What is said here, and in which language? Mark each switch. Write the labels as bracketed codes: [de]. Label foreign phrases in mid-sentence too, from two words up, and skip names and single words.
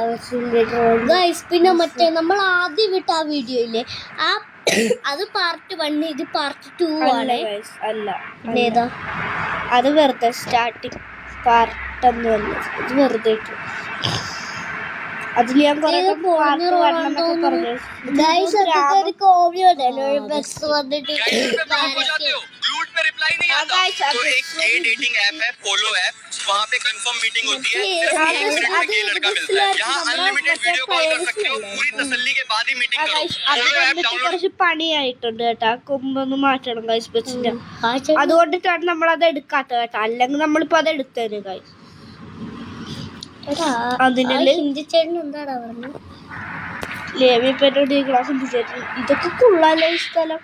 [ml] പിന്നെ മറ്റേ നമ്മൾ ആദ്യം വിട്ട ആ വീഡിയോ ഇല്ലേ, ആ അത് പാർട്ട് 1, ഇത് പാർട്ട് 2 ആണ്. അല്ല, ഏതാ അത് വെറുതെ സ്റ്റാർട്ടിങ് പാർട്ടൊന്നുമല്ല, ഇത് വെറുതെ ഇട്ടു. അതിൽ ഞാൻ [en] comedy bus [ml] വന്നിട്ട് [hi] वहाँ पे [en] confirm meeting [hi] होती है, 10 मिनट में ये लड़का मिलता है। यहाँ [en] unlimited video call [hi] कर सकते हो, पूरी तसल्ली के बाद ही मीटिंग करो। [en] follow app download [ml] കുറച്ച് പണിയായിട്ടുണ്ട് കേട്ടാ, കൊമ്പൊന്ന് മാറ്റണം ഗൈസ് ബസ്സിന്റെ. അതുകൊണ്ടിട്ടാണ് നമ്മളത് എടുക്കാത്ത കേട്ടാ, അല്ലെങ്കിൽ നമ്മളിപ്പോ അത് എടുത്തേനെ ഗൈസ്. അതിനുള്ള ഹിന്ദി ചേട്ടൻ എന്താടാ പറഞ്ഞു, ലേവിപ്പേട്ടോട് ക്ലാസ് ഹിന്ദി. ഇതൊക്കെ കൊള്ളാലോ ഈ സ്ഥലം.